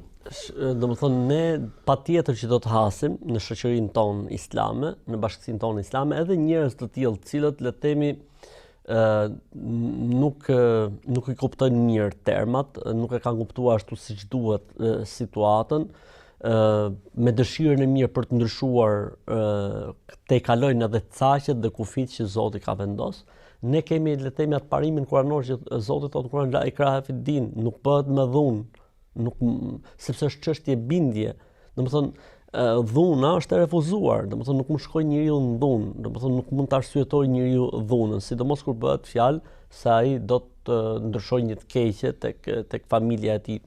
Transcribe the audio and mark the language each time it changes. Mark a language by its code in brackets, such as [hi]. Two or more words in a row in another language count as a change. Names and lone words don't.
[sq] Domethënë ne patjetër që do të hasim në shoqërinë tonë islame, në bashkësinë tonë islame, edhe njerëz të tillë, të cilët le të themi nuk i kuptojnë mirë termat, nuk e kanë kuptuar ashtu siç duhet situatën, me dëshirën e mirë për të ndryshuar te kalojnë edhe caqet dhe kufit që Zoti ka vendosur. Ne kemi le të themi atë parimin kuranor që Zoti thotë Kur'an [ar] لا إكراه في الدين, [sq] nuk bëhet me dhunë, sepse është çështje bindje. Domethënë dhuna është e refuzuar, domethënë nuk mund shkoj njeriu në dhunë, domethënë nuk mund të arsyetojë njeriu dhunën, sidomos kur bëhet fjalë se ai do të ndryshojë një të keqe tek familja e tij.